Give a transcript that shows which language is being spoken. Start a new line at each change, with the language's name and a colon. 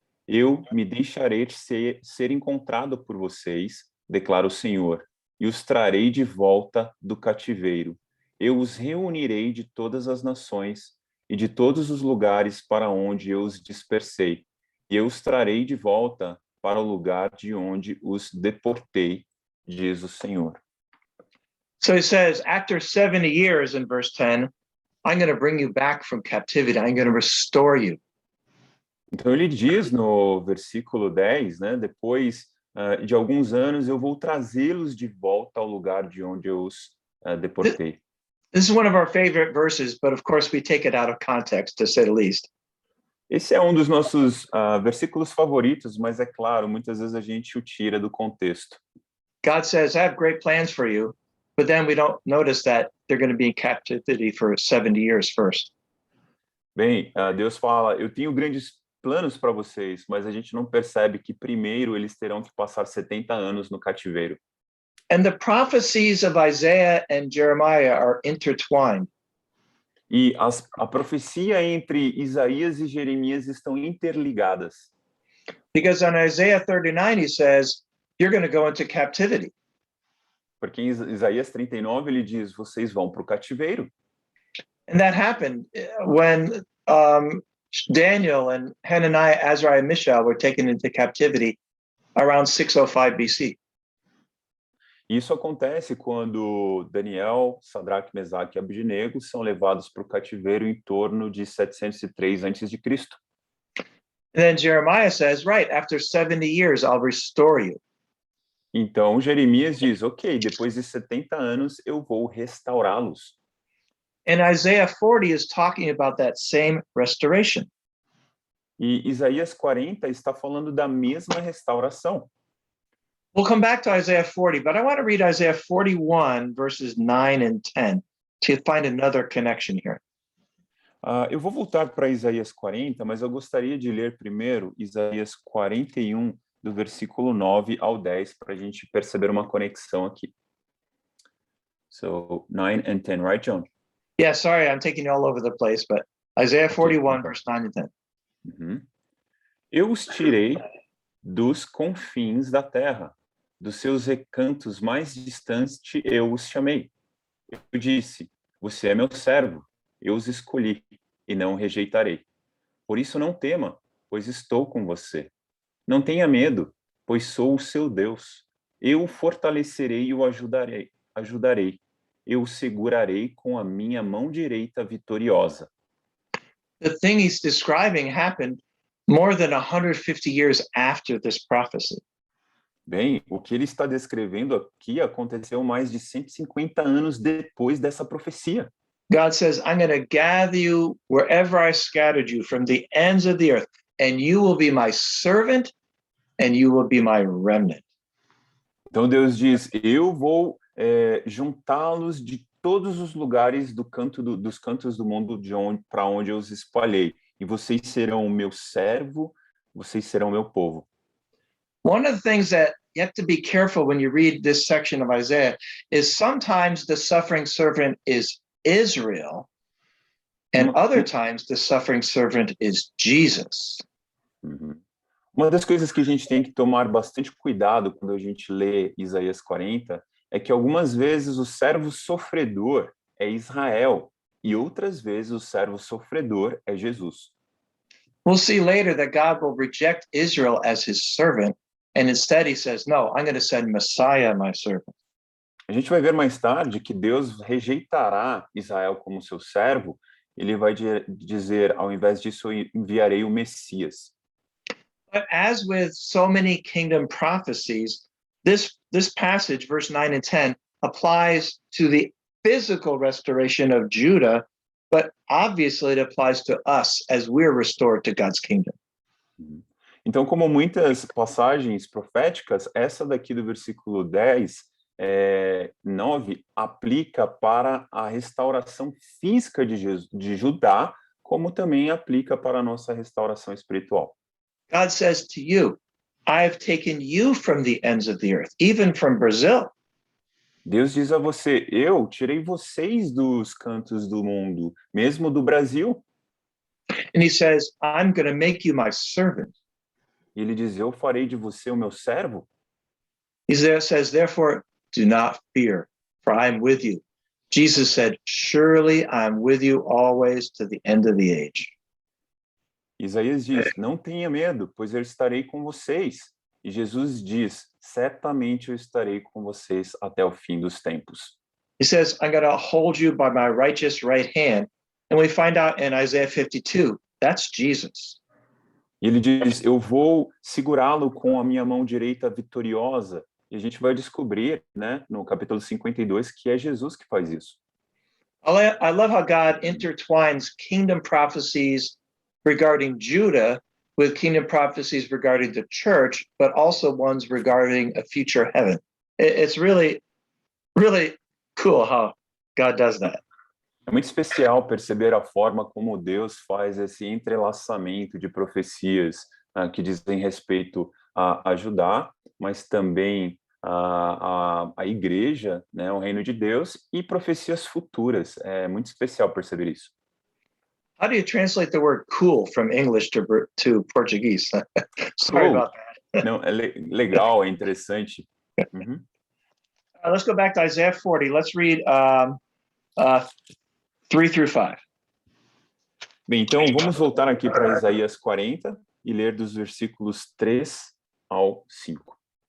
Portuguese: eu me deixarei ser encontrado por vocês, declara o Senhor, e os trarei de volta do cativeiro. Eu os reunirei de todas as nações e de todos os lugares para onde eu os dispersei, e eu os trarei de volta para o lugar de onde os deportei, diz o Senhor.
English: So he says, after 70 years in verse 10, I'm going to bring you back from captivity. I'm going to restore you.
Portuguese: Então ele diz no versículo 10, né, depois de alguns anos eu vou trazê-los de volta ao lugar de onde eu os deportei.
English: This is one of our favorite verses, but of course we take it out of context, to say the least.
Portuguese: Esse é um dos nossos versículos favoritos, mas é claro, muitas vezes a gente o tira do contexto.
English: God says, I have great plans for you, but then we don't notice that they're going to be in captivity for 70 years first.
Portuguese: Bem, Deus fala, eu tenho grandes planos para vocês, mas a gente não percebe que primeiro eles terão que passar 70 anos no cativeiro.
English: And the prophecies of Isaiah and Jeremiah are intertwined.
Portuguese: E a profecia entre Isaías e Jeremias estão interligadas.
English: Because on Isaiah 39, he says, you're going to go into captivity.
Portuguese: Porque em Isaías 39 ele diz, vocês vão para o cativeiro.
English: And that happened when Daniel and Hananiah, Azariah, and Mishael were taken into captivity around 605 BC.
Portuguese: Isso acontece quando Daniel, Sadraque, Mesaque e Abednego são levados para o cativeiro em torno de 703 a.C.
English: And then Jeremiah says, right, after 70 years, I'll restore you.
Portuguese: Então Jeremias diz, ok, depois de 70 anos eu vou restaurá-los.
English: And Isaiah 40 is talking about that same restoration.
Portuguese: E Isaías 40 está falando da mesma restauração.
English: We'll come back to Isaiah 40, but I want to read Isaiah 41, verses 9 and 10 to find another connection here.
Portuguese: Eu vou voltar para Isaías 40, mas eu gostaria de ler primeiro Isaías 41, do versículo 9 ao 10, para a gente perceber uma conexão aqui.
English: So, 9 and 10, right, John? Yeah, sorry, I'm taking you all over the place, but Isaiah 41, verse 9 and 10. Uhum.
Portuguese: Eu os tirei dos confins da terra, dos seus recantos mais distantes eu os chamei. Eu disse, você é meu servo, eu os escolhi e não o rejeitarei. Por isso não tema, pois estou com você. Não tenha medo, pois sou o seu Deus. Eu o fortalecerei e o ajudarei. Eu o segurarei com a minha mão direita vitoriosa.
English: The thing he's describing happened more than 150 years after this prophecy.
Portuguese: Bem, o que ele está descrevendo aqui aconteceu mais de 150 anos depois dessa profecia.
English: God says, I'm going to gather you wherever I scattered you from the ends of the earth, and you will be my servant, and you will be my remnant.
Portuguese: Então Deus diz, eu vou juntá-los de todos os lugares dos cantos do mundo para onde eu os espalhei. E vocês serão o meu servo, vocês serão o meu povo.
English: One of the things that you have to be careful when you read this section of Isaiah is sometimes the suffering servant is Israel, and other times the suffering servant is Jesus. Uhum.
Portuguese: Uma das coisas que a gente tem que tomar bastante cuidado quando a gente lê Isaías 40 é que algumas vezes o servo sofredor é Israel e outras vezes o servo sofredor é Jesus.
English: We'll see later that God will reject Israel as his servant, and instead he says, no, I'm going to send Messiah, my servant.
Portuguese: A gente vai ver mais tarde que Deus rejeitará Israel como seu servo. Ele vai dizer, ao invés disso, eu enviarei o Messias.
English: But as with so many kingdom prophecies, this passage, verse 9 and 10, applies to the physical restoration of Judah, but obviously it applies to us as we're restored to God's kingdom.
Portuguese: Então, como muitas passagens proféticas, essa daqui do versículo 10, 9, aplica para a restauração física de Judá, como também aplica para a nossa restauração espiritual.
English: God says to you, I have taken you from the ends of the earth, even from Brazil.
Portuguese: Deus diz a você, eu tirei vocês dos cantos do mundo, mesmo do Brasil.
English: And he says, I'm going to make you my servant.
Portuguese: E ele diz: eu farei de você o meu servo?
English: Says, therefore, do not fear, for I am with you. Jesus said, surely I'm with you always to the end of the age.
Portuguese: Isaías diz: não tenha medo, pois eu estarei com vocês. E Jesus diz: certamente eu estarei com vocês até o fim dos tempos.
English: He says, I'm going to hold you by my righteous right hand. And we find out in Isaiah 52, that's Jesus.
Portuguese: E ele diz: eu vou segurá-lo com a minha mão direita vitoriosa. E a gente vai descobrir, né, no capítulo 52, que é Jesus que faz isso.
English: I love how God intertwines kingdom prophecies regarding Judah with kingdom prophecies regarding the church, but also ones regarding a future heaven. It's really, really cool how God does that.
Portuguese: É muito especial perceber a forma como Deus faz esse entrelaçamento de profecias que dizem respeito a Judá, mas também a igreja, né, o reino de Deus, e profecias futuras. É muito especial perceber isso.
English: How do you translate the word cool from English to Portuguese? Sorry Cool. about that.
Portuguese: Não, é legal, é interessante. Uhum.
English: Let's go back to Isaiah 40. Let's read 3 through 5.
Portuguese: Bem, então vamos voltar aqui para Isaías 40 e ler dos versículos 3 ao 5.